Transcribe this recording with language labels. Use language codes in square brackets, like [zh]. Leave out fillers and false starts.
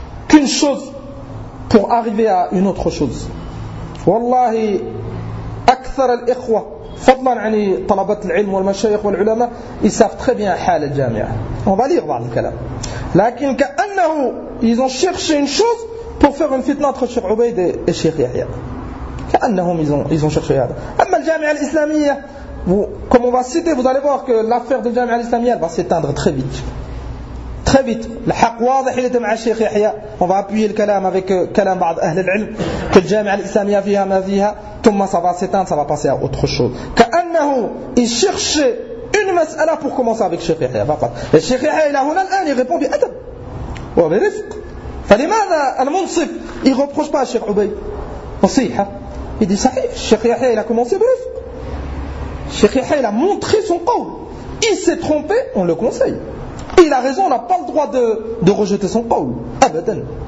[fr] كن شوز pour arriver à une autre chose [ar] والله أكثر الإخوة فضلا عن طلبة العلم والمشايخ والعلماء ils savent très bien حال الجامعة [fr] on va lire [ar] بعض الكلام لكن كأنه [fr] ils ont cherché une chose pour faire une fitna entre Cheikh Ubayd et Cheikh Yahya كأنهم ils ont cherché هذا [ar] أما الجامعة الإسلامية [fr] comme on va citer vous allez voir que l'affaire de الجامعة الإسلامية va s'éteindre très vite très vite [ar] الحق واضح [fr] il était مع Cheikh Yahya on va appuyer le كلام avec كلام بعض أهل العلم que الجامعة الإسلامية [ar] فيها ما فيها ثم [fr] ça va s'éteindre, ça va passer à autre chose. كأنه il cherchait une مسألة pour commencer avec Cheikh Yahya فقط. [ar] الشيخ يحيى إلى هنا الآن يجيب بأدب وبرفق. فلماذا المنصف [fr] il reproche pas Cheikh Ubayd نصيحة. Il dit صحيح. الشيخ يحيى il a commencé برفق. الشيخ يحيى il a montré son قول. Il s'est trompé, on le conseille. Il a raison, on n'a pas le droit de rejeter son قول. [ar] أبدا.